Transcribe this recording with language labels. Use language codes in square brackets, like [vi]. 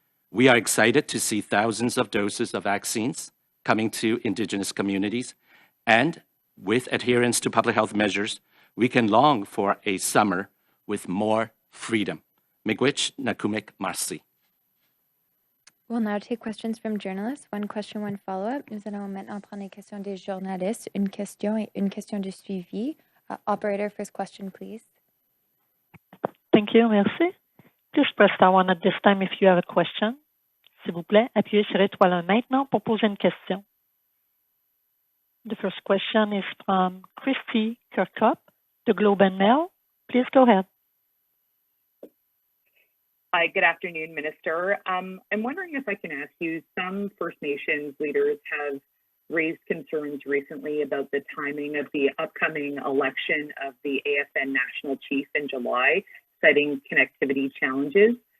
[en] We are excited to see thousands of doses of vaccines coming to Indigenous communities, and with adherence to public health measures, we can long for a summer with more freedom. [oj] Miigwech nakumik marsi. [en] We'll now take questions from journalists. One question, one follow-up. [fr] Nous allons maintenant prendre les questions des journalistes. Une question et une question de suivi. [en] Operator, first question, please. Thank you, merci. Please press star one at this time if you have a question. [fr] S'il vous plaît, appuyez sur étoile 1 maintenant pour poser une question. [en] The first question is from Christy Kirkup, the Globe and Mail. Please go ahead. Hi, good afternoon, Minister. I'm wondering if I can ask you, some First Nations leaders have raised concerns recently about the timing of the upcoming election of the APTN National Chief in July, citing connectivity challenges.